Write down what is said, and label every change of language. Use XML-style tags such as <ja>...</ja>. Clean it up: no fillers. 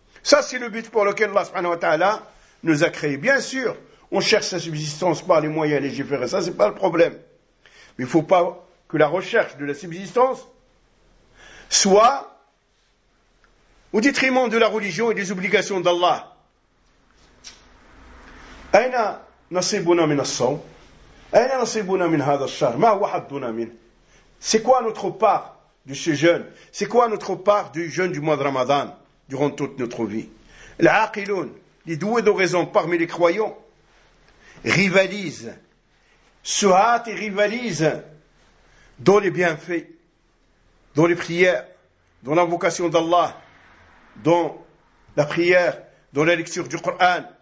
<fr>Ça, c'est le but pour lequel Allah subhanahu wa ta'ala nous a créés. Bien sûr, on cherche sa subsistance par les moyens légiférés. Ça, c'est pas le problème. Mais il faut pas que la recherche de la subsistance soit au détriment de la religion et des obligations d'Allah.</fr> <ar>أين نصيبنا من الصوم؟ أين نصيبنا من هذا الشهر؟ ما هو حظنا منه؟</ar> <fr>C'est quoi notre part de ce jeûne? C'est quoi notre part du jeûne du mois de Ramadan durant toute notre vie? العاقلون, les doués de raison parmi les croyants, rivalisent, se hâtent et rivalisent dans les bienfaits, dans les prières, dans l'invocation d'Allah, dans la prière, dans la lecture du Coran.</fr>